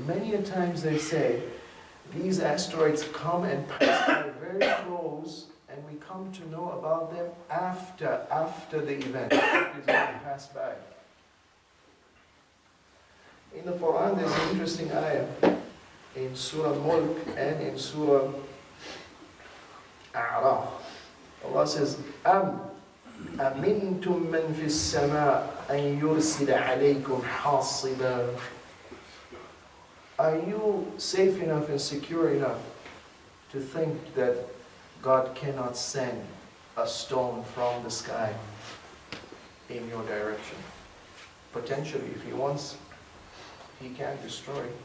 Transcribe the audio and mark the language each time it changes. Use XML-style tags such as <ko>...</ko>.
<en>Many a times they say, these asteroids come and pass by very close, and we come to know about them after the event is going to pass by. In the Quran, there's an interesting ayah in Surah Mulk and in Surah A'raf. Allah says,</en> <ar>أَمِنْتُم مَّن فِي السَّمَاءِ أَن يُرْسِلَ عَلَيْكُمْ حَاصِبًا.</ar> <en>Are you safe enough and secure enough to think that God cannot send a stone from the sky in your direction? Potentially, if He wants, He can destroy.</en>